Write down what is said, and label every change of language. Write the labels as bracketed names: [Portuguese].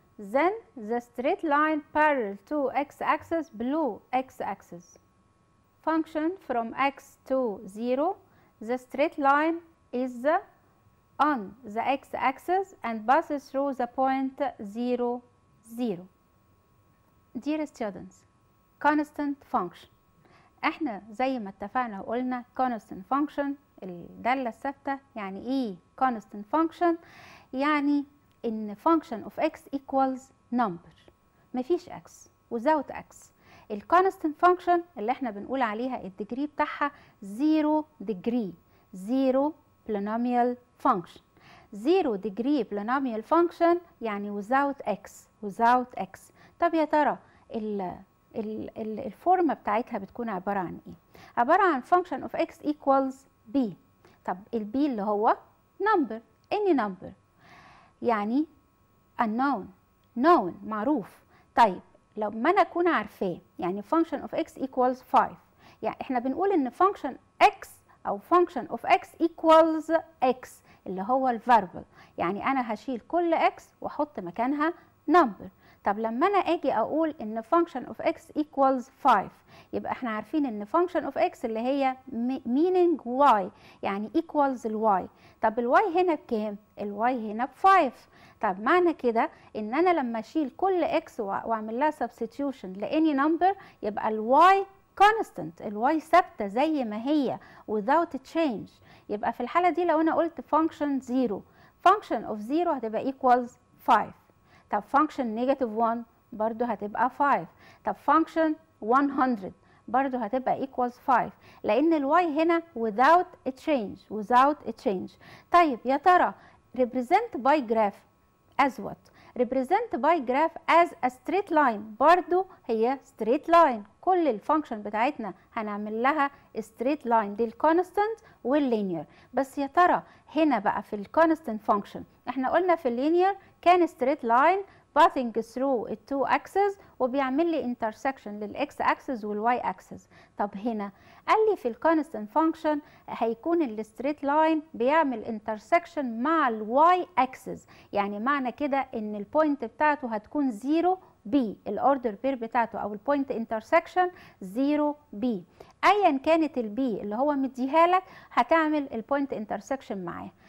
[English] Then the straight line parallel to x-axis below x-axis. Function from x to 0. The straight line is on the x-axis and passes through the point 0, 0. Dear students, constant function. [Arabic] احنا زي ما اتفقنا وقلنا constant function الدالة الثابتة. يعني ايه constant function؟ يعني ان [English] function of x equals number، [Arabic] مفيش x [English] without x. [Arabic] الكونستنت function اللي احنا بنقول عليها الديجري بتاعها [English] 0 degree، 0 polynomial function. 0 degree polynomial function [Arabic] يعني [English] without x، without x. [Arabic] طب يا ترى الفورمة بتاعتها بتكون عبارة عن ايه؟ عبارة عن [English] function of x equals b. [Arabic] طب الb اللي هو [English] number، any number، [Arabic] يعني [English] unknown، known [Arabic] معروف. طيب لو ما انا اكون عارفاه، يعني [English] function of x equals 5، [Arabic] يعني احنا بنقول ان function x او [English] function of x equals x [Arabic] اللي هو الفاريبل، يعني انا هشيل كل x واحط مكانها number. طب لما انا اجي اقول ان [English] function of x equals 5، [Arabic] يبقى احنا عارفين ان function of x اللي هي [English] meaning y [Arabic] يعني equals الواي. طب الواي هنا بكام؟ الواي هنا ب5. طب معنى كده ان انا لما اشيل كل x واعمل لها substitution لاني number يبقى الواي constant، الواي ثابته زي ما هي [English] without change. [Arabic] يبقى في الحاله دي لو انا قلت [English] function 0، function of 0 [Arabic] هتبقى [English] equals 5. [Arabic] طب [English] function -1 [Arabic] برضو هتبقى 5. طب [English] function 100 [Arabic] برضو هتبقى [English] equals 5 [Arabic] لان الواي هنا [English] without a change، without a change. [Arabic] طيب يا ترى [English] represent by graph as what؟ represent by graph as a straight line، [Arabic] برضو هي [English] straight line، [Arabic] كل الفانكشن بتاعتنا هنعمل لها straight line، دي الكونستانت واللينير. بس يا ترى هنا بقى في الكونستانت فانكشن احنا قلنا في اللينير كان [English] straight line passing through [Arabic] ال [English] two axes [Arabic] وبيعمل لي intersection لل [English] x axis [Arabic] والy axis. طب هنا قال لي في الكونستانت فانكشن هيكون الستريت لاين بيعمل intersection مع الواي axis، يعني معنى كده ان البوينت بتاعته هتكون 0 بي، الاوردر بير بتاعته او البوينت انترسكشن 0 بي، ايا كانت البي اللي هو مديها لك هتعمل البوينت انترسكشن معاه.